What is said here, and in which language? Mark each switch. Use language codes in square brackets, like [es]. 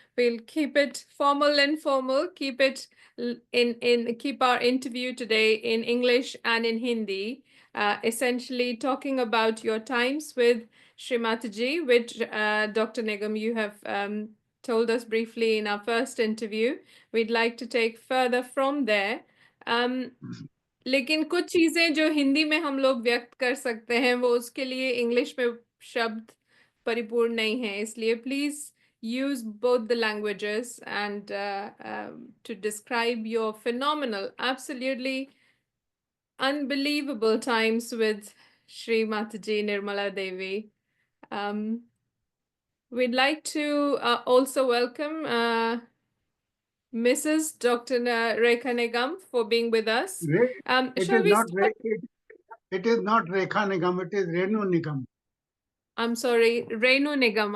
[en] We'll keep it formal and formal. Keep it keep our interview today in English and in Hindi. Essentially talking about your times with Shri Mataji, which Dr. Nigam you have told us briefly in our first interview. We'd like to take further from there. [hi] Um, लेकिन कुछ चीजें जो हिंदी में हम लोग व्यक्त कर सकते हैं वो उसके लिए इंग्लिश में शब्द परिपूर्ण नहीं है इसलिए please [en] use both the languages and to describe your phenomenal, absolutely unbelievable times with Shri Mataji Nirmala Devi. We'd like to also welcome Mrs. Dr. Rekha Nigam for being with us. It Shall is we not start? it is not Rekha Nigam, it is Renu Nigam. I'm sorry, Renu Nigam.